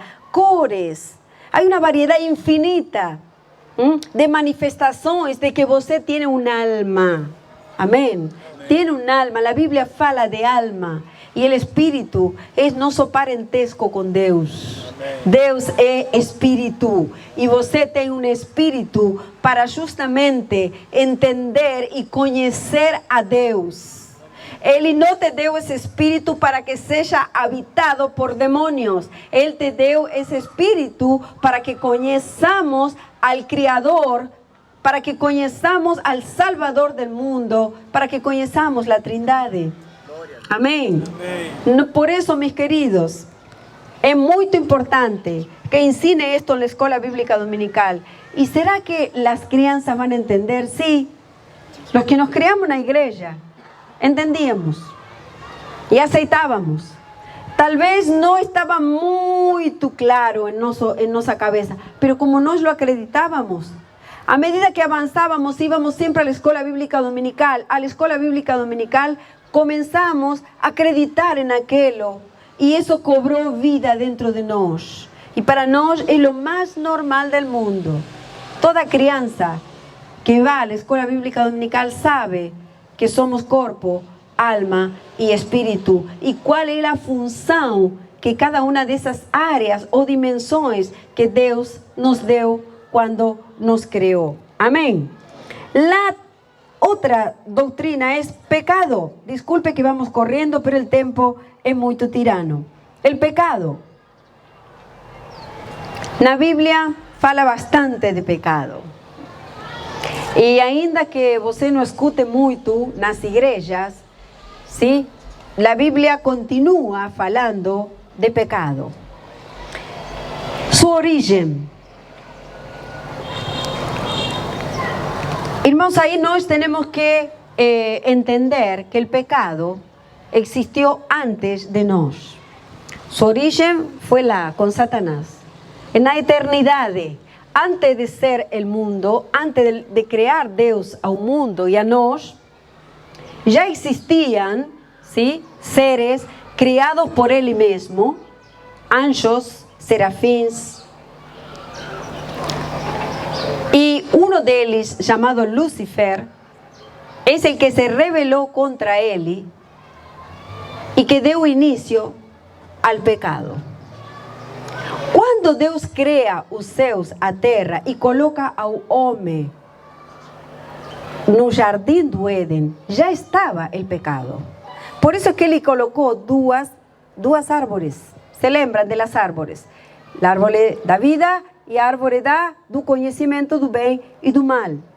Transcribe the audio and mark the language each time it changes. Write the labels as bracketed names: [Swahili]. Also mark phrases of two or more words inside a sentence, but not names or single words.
[Portuguese] Cores. [Spanish] Hay una variedad infinita de manifestaciones de que você tiene un alma. Amén. Tiene un alma. La Biblia fala de alma. Y el espíritu es nosso parentesco con Deus. Amén. [Portuguese] Deus é espírito. E você tem um espírito para justamente entender e conhecer a Deus. Ele não te deu esse espírito para que seja habitado por demônios. Ele te deu esse espírito para que conheçamos al Criador, para que conheçamos [Spanish] al Salvador del mundo, [Portuguese] para que conheçamos a Trindade. Amém? Por isso, meus queridos, é muito importante que ensine esto na escola bíblica dominical. E será que as crianças vão entender? [Spanish] Sí. Los que nos criamos [Portuguese] na igreja entendíamos e aceitávamos. Talvez não estava muito claro em nossa cabeça, pero como nós lo acreditávamos, a medida que avançávamos, íbamos sempre à escola bíblica dominical. A escola bíblica dominical [Spanish] comenzamos a acreditar en aquello y eso cobró vida dentro de nós. Y para [Portuguese] nós é [Spanish] lo más normal del mundo. Toda criança que va a la escuela bíblica dominical sabe que somos corpo, alma y espíritu. Y cuál es la función que cada una de esas áreas o dimensiones que Dios nos dio cuando nos creó. Amén. La otra doctrina es pecado. Disculpe que vamos corriendo, pero el tiempo es muy tirano. El pecado. La Biblia fala bastante de pecado. [Portuguese] E ainda que você não escute muito nas igrejas, [Spanish] ¿sí? La Biblia continúa falando de pecado. Su origen. Irmãos, ahí nós tenemos que entender que el pecado existió antes de nós. Su origen fue lá, con Satanás. En la eternidad, antes de ser el mundo, antes de crear Dios a un mundo y a nós, ya existían, ¿sí?, seres criados por Él mismo, [Portuguese] anjos, serafins, [Spanish] y uno de ellos, llamado Lucifer, es el que se rebeló contra Él y que dio inicio al pecado. [Portuguese] Quando Deus crea os céus, a terra e coloca ao homem no jardim do Éden, já estava o pecado. Por isso que ele colocou duas árvores. Se lembram de las árvores? A árvore da vida e a árvore do conhecimento do bem e do mal.